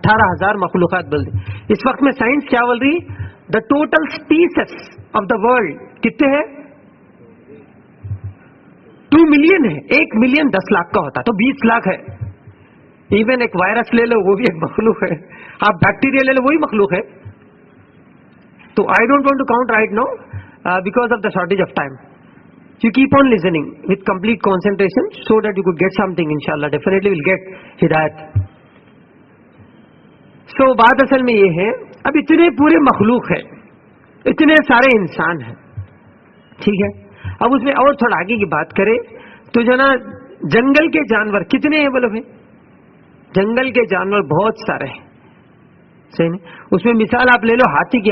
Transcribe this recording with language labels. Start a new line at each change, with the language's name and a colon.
Urdu: 18,000 مخلوقات بولتے. اس وقت میں سائنس کیا بول رہی؟
English: the total species of the world
Urdu: کتنے ہے؟ 2 ملین ہے. 1 ملین 10 لاکھ کا ہوتا تو 20 لاکھ ہے. ایون ایک وائرس لے لو وہ بھی ایک مخلوق ہے. آپ بیکٹیریا لے لو وہی مخلوق ہے. تو
English: I don't want to count right now because of the shortage of time. You keep on listening with complete concentration so that you could get something. Inshallah, definitely will get hidayat.
Urdu: So بات اصل میں یہ ہے، اب اتنے پورے مخلوق ہے، اتنے سارے انسان ہیں، ٹھیک ہے. اب اس میں اور تھوڑا آگے کی بات کریں تو جو نا جنگل کے جانور کتنے ہیں بولو بھائی؟ جنگل کے جانور بہت سارے ہیں، صحیح نہیں؟ اس میں مثال آپ لے لو ہاتھی کی.